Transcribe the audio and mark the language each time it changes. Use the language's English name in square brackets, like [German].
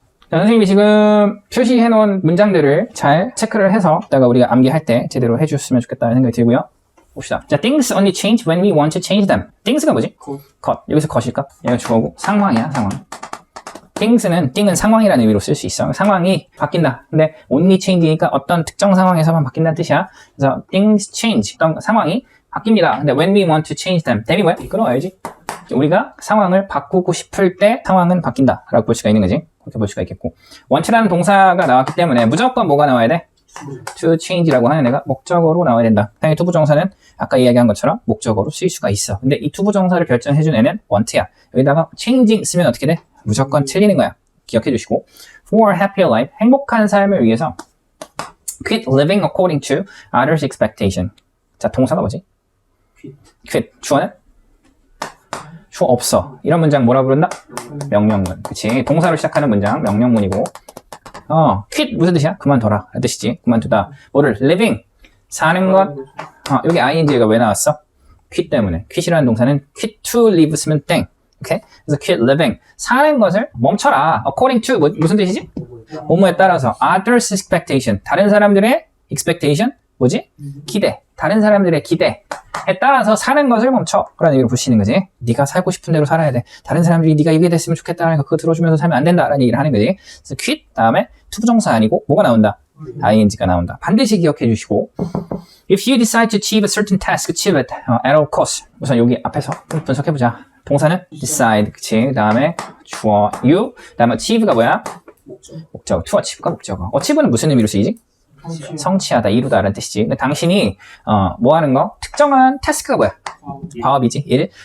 [Korean] 자, 선생님이 지금 표시해 놓은 문장들을 잘 체크를 해서 이따가 우리가 암기할 때 제대로 해줬으면 좋겠다는 생각이 들고요. 봅시다. [English] 자, things only change when we want to change them. [Korean] things가 뭐지? 것. 여기서 것일까? 얘가 주어고 상황이야, 상황. thing은 상황이라는 의미로 쓸 수 있어. 상황이 바뀐다. 근데 only change니까 어떤 특정 상황에서만 바뀐다는 뜻이야. 그래서 [English] things change. [Korean] 어떤 상황이 바뀝니다. [English] 근데 when we want to change them. [Korean] them이 뭐야? 끌어와야지. 우리가 상황을 바꾸고 싶을 때 상황은 바뀐다 라고 볼 수가 있는 거지. 그렇게 볼 수가 있겠고, want라는 동사가 나왔기 때문에 무조건 뭐가 나와야 돼? to change라고 하는 애가 목적어로 나와야 된다. 당연히 투부정사는 아까 이야기한 것처럼 목적어로 쓰일 수가 있어. 근데 이 투부정사를 결정해준 애는 want야. 여기다가 changing 쓰면 어떻게 돼? 무조건 틀리는 거야. 기억해 주시고, [English] for a happier life, [Korean] 행복한 삶을 위해서 [English] quit living according to others' expectation. [Korean] 자, 동사가 뭐지? quit. 주어는? 주어 없어. 이런 문장 뭐라 부른다? 명령문. 그치? 동사로 시작하는 문장 명령문이고, quit 무슨 뜻이야? 그만둬라 라는 뜻이지. 그만두다. 뭐를? living 사는 것. 여기 ing가 왜 나왔어? quit 때문에. quit이라는 동사는 quit to live 쓰면 땡. 오케이? 그래서 quit living 사는 것을 멈춰라. according to 무슨 뜻이지? 뭐뭐에 따라서 others expectation 다른 사람들의 expectation 뭐지? 기대. 다른 사람들의 기대에 따라서 사는 것을 멈춰. 그런 얘기를 보시는 거지. 네가 살고 싶은 대로 살아야 돼. 다른 사람들이 네가 이게 됐으면 좋겠다라는 거 그거 들어주면서 살면 안 된다라는 얘기를 하는 거지. 그래서 quit 다음에 투부정사 아니고 뭐가 나온다? ing가 나온다. 반드시 기억해 주시고, [English] if you decide to achieve a certain task, achieve it at all costs. [Korean] 우선 여기 앞에서 분석해 보자. 동사는 decide, 그치? 그 다음에 주어 you, 그 다음에 achieve가 뭐야? 목적어. to achieve가 목적어. achieve는 무슨 의미로 쓰이지? 성취하다, 이루다라는 뜻이지. 근데 당신이 뭐 하는 거? 특정한 태스크가 뭐야? 과업이지. 일.